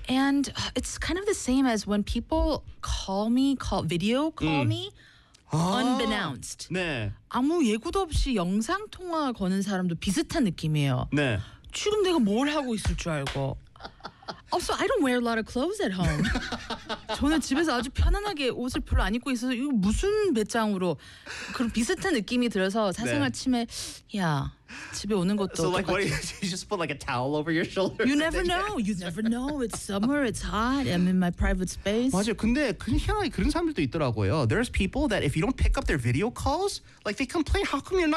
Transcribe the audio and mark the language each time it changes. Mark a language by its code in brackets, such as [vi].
[en] And it's kind of the same as when people call me, video call me, unbeknownst. [ko] 네. 아무 예고도 없이 영상통화 거는 사람도 비슷한 느낌이에요. 네. 지금 내가 뭘 하고 있을 줄 알고. [en] Also, I don't wear a lot of clothes at home. [ko] 저는 집에서 아주 편안하게 옷을 별로 안 입고 있어서 이거 무슨 배짱으로 그런 비슷한 느낌이 들어서 사생활 침해 야 집에 오는 것도 [en] So like, what you just put like a towel over your shoulder? You never know. You never know. It's summer. It's hot. I'm in my private space. [ko] 맞아요. 근데 희한하게 그런 사람들도 있더라고요. [en] There's people that if you don't pick up their video calls, like they complain, how come you're not